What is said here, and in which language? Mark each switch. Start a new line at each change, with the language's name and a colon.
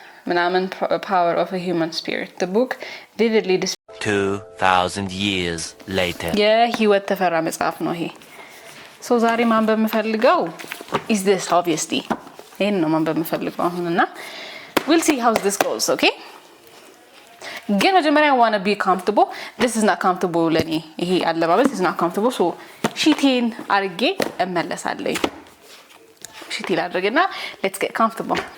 English: ምናምን power of a human spirit. The book vividly 2000 years later.
Amharic: የህይወት ተፈራ መጽሐፍ ነው ይሄ። ሶ ዛሬ ማንበብ የምፈልገው
English: is this obviously
Amharic: ይሄን ነው ማንበብ የምፈልገው አሁንና
English: we'll see how this goes, okay?
Amharic: ግን መጀመሪያ
English: I want to be comfortable. This is not comfortable
Amharic: ለኔ ይሄ አለባበስ
English: is not comfortable.
Amharic: so ሺቴን አርጌ እመለሳለሁ። ሺቴን አድርገና
English: let's get comfortable.